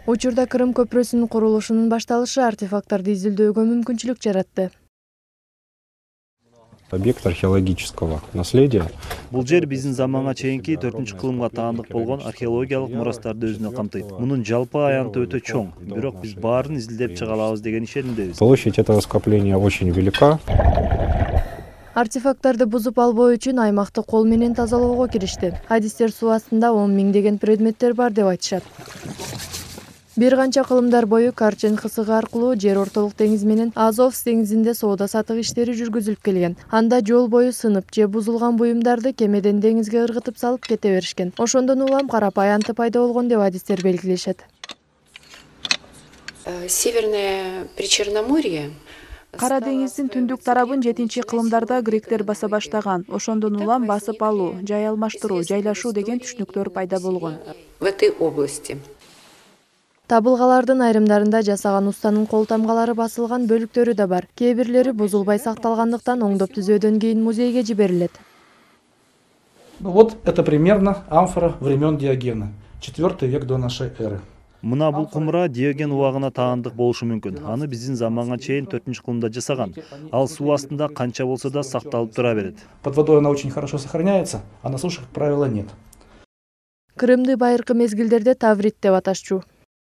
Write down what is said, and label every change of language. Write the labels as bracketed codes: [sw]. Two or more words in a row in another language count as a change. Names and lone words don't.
[ky] Учурда Крым көпүрөсүнүн курулушунун башталышы артефакттарды изилдөөгө мүмкүнчүлүк жаратты. [ru] Объект археологического наследия. [ky] Бул жер биздин заманга чейинки 4-кылымга таандык болгон археологиялык мурастарды өзүнө камтыйт. Мунун жалпы аянты өтө чоң, бирок биз баарын изилдеп чыга алабыз деген ишенимдебиз. [ru] Площадь этого скопления очень велика. [ky] Артефакттарды бузуп албоо үчүн аймакты кол менен тазалоого киришти. Адистер суу астында 10 миңдеген предметтер бар деп айтышат. Бир канча кылымдар бою Карченц кысыгы аркылуу жер ортолук деңиз менен Азов деңизинде соода-сатык иштери жүргүзүлүп келген. Анда жол бою сынып же бузулган буюмдарды кемеден деңизге ыргытып салып кете беришкен. Ошондон улам карапа аянты пайда болгон деп адистер белгилешет. [ru] Северное Причерноморье [ky] Кара деңиздин түндүк тарабын 7-кылымдарда гректер баса баштаган. Ошондон улам басып алуу, жай алмаштыруу, жайлашуу деген түшүнүктөр пайда болгон. [ru] в этой области. [ky] Табылгалардын айрымдарында жасаган устанын кол тамгалары басылган бөлүктөрү да бар. Кээ бирлери бузулбай сакталгандыктан оңдоп түзөөдөн кийин музейге жиберилет. [ru] Вот это примерно амфора времен Диогена, 4 век до нашей эры. [ky] Мына бул кумура Диоген убагына таандык болушу мүмкүн. Аны биздин заманга чейин 4-кылымда жасаган. Ал суу астында канча болсо да сакталып тура берет. [ru] Под водой она очень хорошо сохраняется, а на суше, как правило, нет. [ky] Крымды байыркы мезгилдерде Таврит деп аташчу.